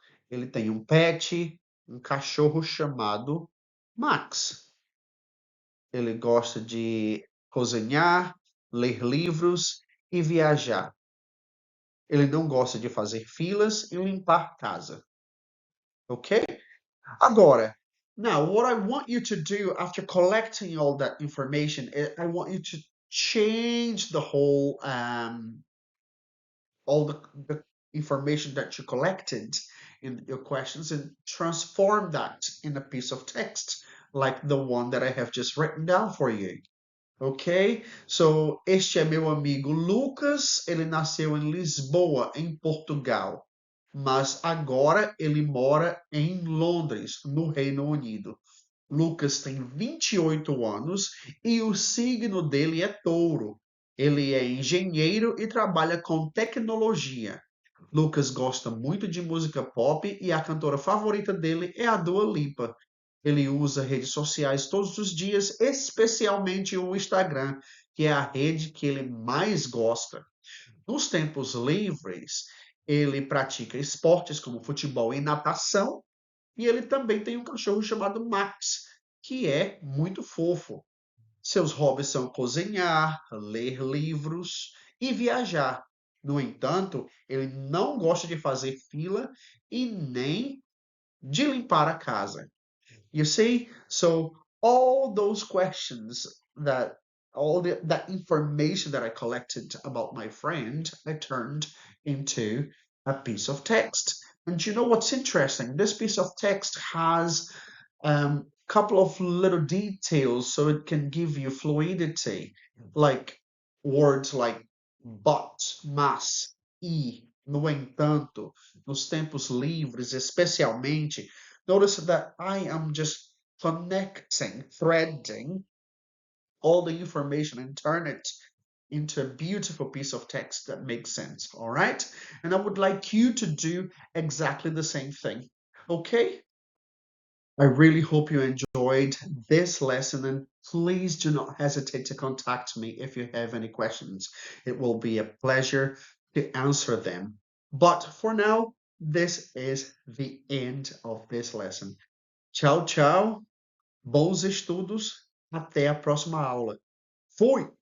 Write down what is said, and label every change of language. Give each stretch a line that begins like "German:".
Portuguese: Ele tem um pet, um cachorro chamado Max. Ele gosta de cozinhar, ler livros e viajar. Ele não gosta de fazer filas e limpar casa. Ok?
English: Agora, now what I want you to do after collecting all that information, I want you to change the whole all the information that you collected in your questions and transform that in a piece of text. like the one that I have just written down for you. Ok?
Portuguese: So, este é meu amigo Lucas. Ele nasceu em Lisboa, em Portugal, mas agora ele mora em Londres, no Reino Unido. Lucas tem 28 anos e o signo dele é touro. Ele é engenheiro e trabalha com tecnologia. Lucas gosta muito de música pop e a cantora favorita dele é a Dua Lipa. Ele usa redes sociais todos os dias, especialmente o Instagram, que é a rede que ele mais gosta. Nos tempos livres, ele pratica esportes como futebol e natação, e ele também tem um cachorro chamado Max, que é muito fofo. Seus hobbies são cozinhar, ler livros e viajar. No entanto, ele não gosta de fazer fila e nem de limpar a casa.
English: You see? So all those questions that that information that I collected about my friend, I turned into a piece of text. And you know what's interesting? This piece of text has a couple of little details so it can give you fluidity, like words like but,
Portuguese: mas, e, no entanto, nos tempos livres, especialmente.
English: Notice that I am just connecting, threading all the information and turn it into a beautiful piece of text that makes sense. All right. And I would like you to do exactly the same thing. Okay. I really hope you enjoyed this lesson and please do not hesitate to contact me if you have any questions. It will be a pleasure to answer them. But for now, this is the end of this lesson.
Portuguese: Tchau, tchau. Bons estudos. Até a próxima aula. Fui!